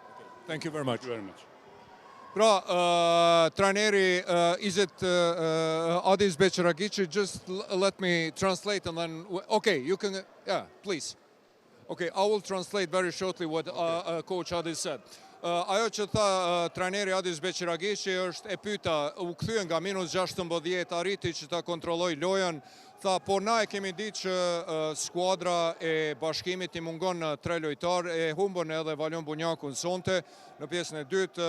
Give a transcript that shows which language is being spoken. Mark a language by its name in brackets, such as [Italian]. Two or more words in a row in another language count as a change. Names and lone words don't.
[English] Thank you very much. Thank you very much. [Albanian] Pra, trajneri Adis Beçiragici, [English] just let me translate and then, okay, you can, yeah, please. Okay, I will translate very shortly what Coach Adis said. [Albanian] Ajo që tha trajneri Adis Beçiragici është, e pyeta, u kthye nga minus 16, arriti që ta kontrolloj lojën, tha, po na e kemi ditë që skuadra e Bashkimit i mungon 3 lojtar, e humbën edhe Valion Bunjakun sonte në pjesën e dytë.